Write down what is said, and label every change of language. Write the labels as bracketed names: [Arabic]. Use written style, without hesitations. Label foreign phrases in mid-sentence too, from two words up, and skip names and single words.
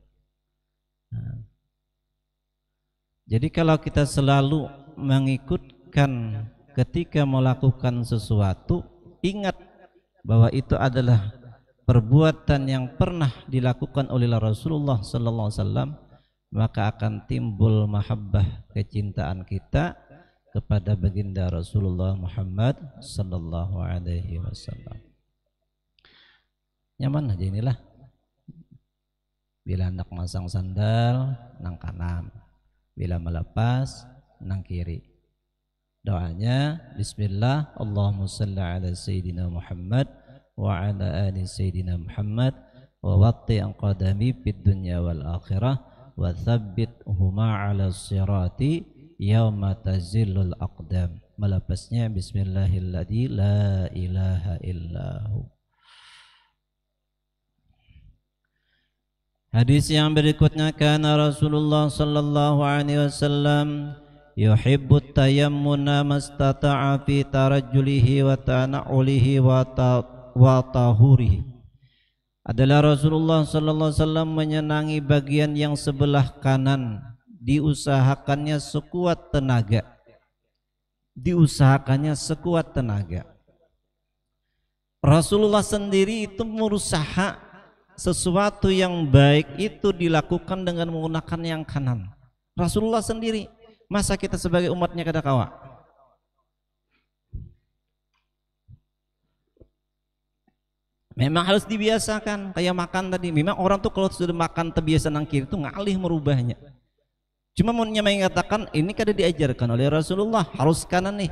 [Indonesian] Jadi kalau kita selalu mengikutkan ketika melakukan sesuatu, ingat bahwa itu adalah perbuatan yang pernah dilakukan oleh Rasulullah [Arabic] صلى الله عليه وسلم, [Indonesian] maka akan timbul mahabbah, kecintaan kita kepada baginda Rasulullah Muhammad [Arabic] صلى الله عليه وسلم. [Indonesian] Nyaman aja inilah. Bila hendak masang sandal nang kanan, bila melepas nang kiri. [Arabic] Doanya بسم الله اللهم صل على سيدنا محمد وعلى آل سيدنا محمد وثبت قدمي في الدنيا والآخرة وثبتهما على الصراط يوم تزل الأقدام. Melepasnya بسم الله الذي لا إله إلا هو. [Indonesian] Hadis yang berikutnya, [Arabic] كان رسول الله صلى الله عليه وسلم يحب التيمن ما استطاع في ترجله وتنعله وطهوره. [Indonesian] Adalah Rasulullah [Arabic] صلى الله عليه وسلم [Indonesian] menyenangi bagian yang sebelah kanan, diusahakannya sekuat tenaga. Diusahakannya sekuat tenaga. Rasulullah sendiri itu berusaha sesuatu yang baik itu dilakukan dengan menggunakan yang kanan. Rasulullah sendiri, masa kita sebagai umatnya [Banjar] kada kawa? [Indonesian] Memang harus dibiasakan, kayak makan tadi. Memang orang tuh kalau sudah makan terbiasa nang kiri itu ngalih merubahnya. Cuma mau mengatakan ini kada diajarkan oleh Rasulullah, harus kanan nih.